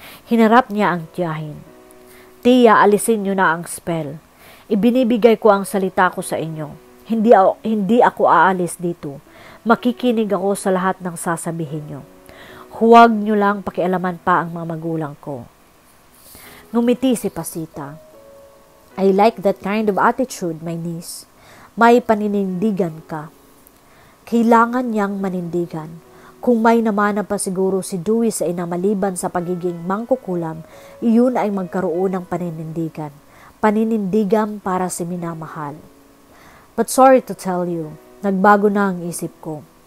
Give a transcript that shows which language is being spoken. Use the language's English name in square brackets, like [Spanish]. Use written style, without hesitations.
[Filipino] Hinarap niya ang tiyahin. Tiya, alisin niyo na ang spell. Ibinibigay ko ang salita ko sa inyo. Hindi ako aalis dito. Makikinig ako sa lahat ng sasabihin niyo. Huwag niyo lang pakialaman pa ang mga magulang ko. Ngumiti si Pasita. [English] I like that kind of attitude, my niece. [Filipino] May paninindigan ka. Kailangan niyang manindigan. Kung may namana pa siguro si Dewey sa ina maliban sa pagiging mangkukulam, iyon ay magkaroon ng paninindigan. Paninindigan para si minamahal. [English] But sorry to tell you, [Filipino] nagbago na ang isip ko.